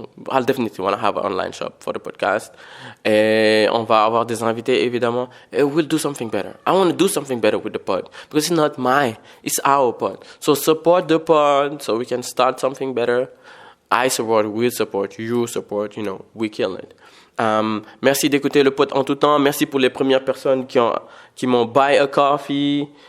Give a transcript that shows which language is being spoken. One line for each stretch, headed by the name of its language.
English: I'll definitely want to have an online shop for the podcast.
French: Et on va avoir des invités, évidemment.
English: Et we'll do something better. I want to do something better with the pod. Because it's not mine, it's our pod. So support the pod so we can start something better. I support, we'll support, you support, we kill it.
French: Merci d'écouter le pod en tout temps. Merci pour les premières personnes qui m'ont
English: buy a coffee.